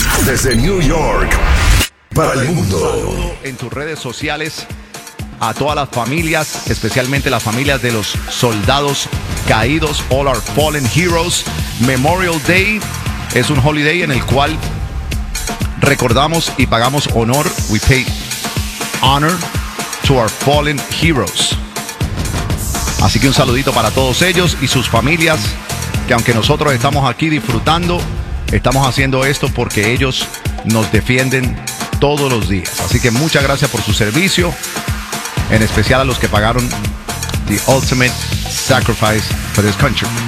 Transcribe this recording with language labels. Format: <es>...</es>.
<es>Desde New York para el mundo. En tus redes sociales a todas las familias, especialmente las familias de los soldados caídos, All Our Fallen Heroes. Memorial Day es un holiday en el cual recordamos y pagamos honor.</es> <en>We pay honor to our fallen heroes.</en> <es>Así que un saludito para todos ellos y sus familias, que aunque nosotros estamos aquí disfrutando, estamos haciendo esto porque ellos nos defienden todos los días. Así que muchas gracias por su servicio, en especial a los que pagaron</es> <en>the ultimate sacrifice for this country.</en>